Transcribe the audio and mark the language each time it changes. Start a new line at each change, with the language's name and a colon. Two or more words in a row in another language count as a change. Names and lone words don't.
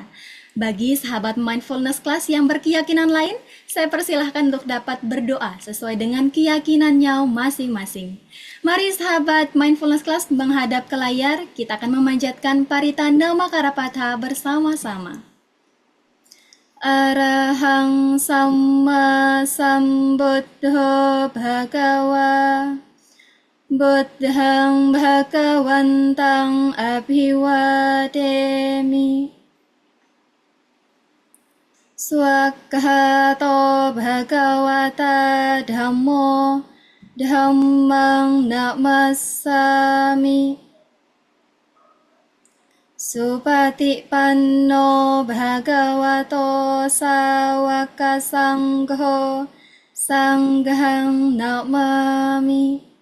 Indonesian: Bagi sahabat Mindfulness Class yang berkeyakinan lain, saya persilahkan untuk dapat berdoa sesuai dengan keyakinannya masing-masing. Mari sahabat Mindfulness Class menghadap ke layar, kita akan memanjatkan Parita Nama Karapatha bersama-sama.
Pali: Arahang Samma Sambuddho Bhagawa Buddhang Bhagawantang Abhiwademi Swakhato Bhagawata Dhammo Dhammang Namasami Supatipanno Bhagavato Sawaka Sangho Sanghang Namami.